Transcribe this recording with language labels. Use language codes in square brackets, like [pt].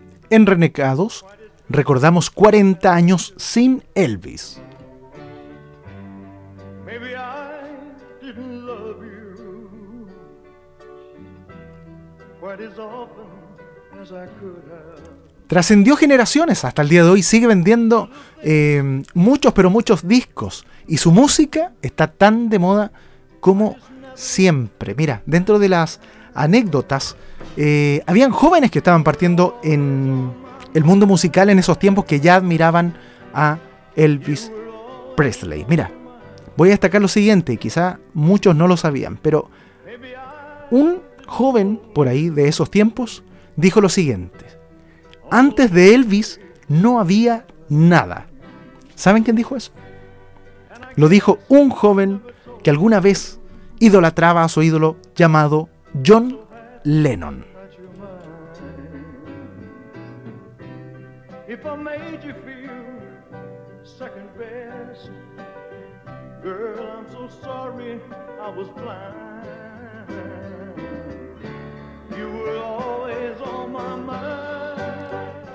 [es] En Renegados recordamos 40 años sin Elvis. [en] Maybe I didn't love you quite as often as I could have. [es] Trascendió generaciones, hasta el día de hoy sigue vendiendo muchos, pero muchos discos, y su música está tan de moda como siempre. Mira, dentro de las anécdotas, habían jóvenes que estaban partiendo en el mundo musical en esos tiempos que ya admiraban a Elvis Presley. Mira, voy a destacar lo siguiente, quizá muchos no lo sabían, pero un joven por ahí de esos tiempos dijo lo siguiente: antes de Elvis no había nada. ¿Saben quién dijo eso? Lo dijo un joven que alguna vez idolatraba a su ídolo llamado John Lennon. [en] If I made you feel second best, girl, I'm so sorry I was blind. You were always on my mind.